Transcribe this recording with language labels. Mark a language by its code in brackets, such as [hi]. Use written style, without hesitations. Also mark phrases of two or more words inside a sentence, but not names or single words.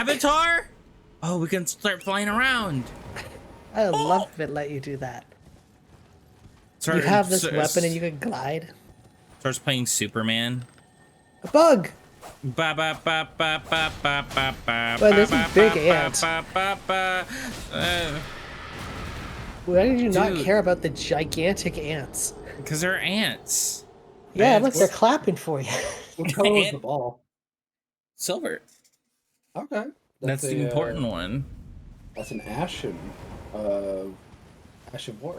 [en] Avatar? Oh, we can start flying around. I would love if it let you do that. Start, you have this weapon and you can glide. Starts playing Superman. A bug. Ba ba ba ba ba ba ba ba. Well, there's ba, a big ba, ant. ba, ba, ba, ba. Why did you not Dude. care about the gigantic ants? Because they're ants. Yeah, Ants. look, they're clapping for you. What color was the ball? Silver. Okay. That's the important one. That's an ashen war.